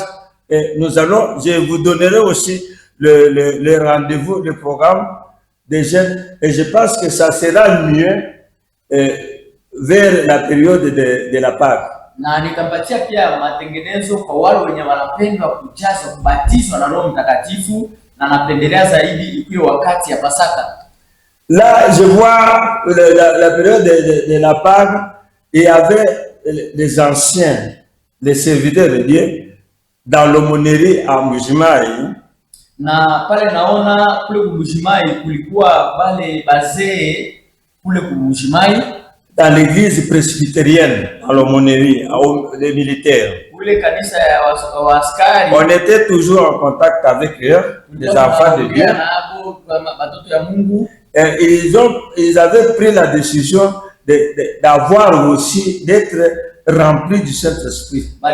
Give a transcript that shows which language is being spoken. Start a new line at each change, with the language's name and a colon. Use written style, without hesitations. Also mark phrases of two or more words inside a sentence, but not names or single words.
French: Je vous donnerai aussi le rendez-vous, le programme des jeunes. Et je pense que ça sera mieux vers la période de la Pâque.
Swahili: Na nitampatia pia matengenezo kwa wale wenye wanapenda kujazwa kubatizwa na Roho Mtakatifu na napendelea zaidi ikiwa wakati ya Pasaka.
French: Là, je vois la période de la Pâque, il y avait les anciens, les serviteurs de Dieu, dans l'aumônerie à Mbuji-Mayi.
Swahili: Na pale naona kule Mbuji-Mayi kulikuwa wale bazee kule Mbuji-Mayi.
French: Dans l'église presbytérienne, à l'aumônerie, les militaires. On était toujours en contact avec eux, les enfants de Dieu. Et ils avaient pris la décision d'avoir aussi, d'être remplis du Saint-Esprit.